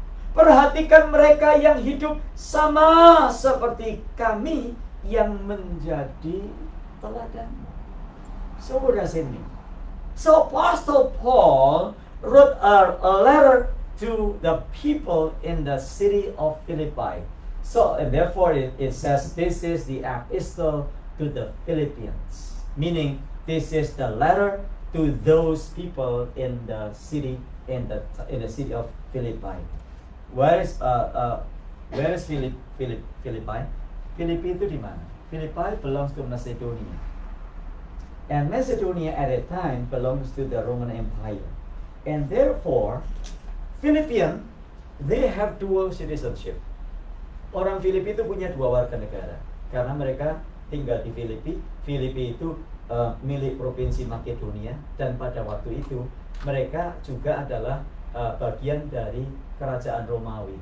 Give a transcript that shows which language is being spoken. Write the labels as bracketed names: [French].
[Indonesian] Perhatikan mereka yang hidup sama seperti kami yang menjadi teladan. [English] So what does it mean? So Apostle Paul wrote a letter to the people in the city of Philippi. So and therefore it says this is the epistle to the Philippians, meaning this is the letter to those people in the city in the city of Philippi. Where is Philippi? [Indonesian] Philippi itu di mana? [English] Philippi belongs to Macedonia. And Macedonia at that time belongs to the Roman Empire. And therefore, Philippian, they have dual citizenship. [Indonesian] Orang Filipi itu punya dua warga negara. Karena mereka tinggal di Filipi. Filipi itu milik provinsi Makedonia. Dan pada waktu itu, mereka juga adalah bagian dari kerajaan Romawi.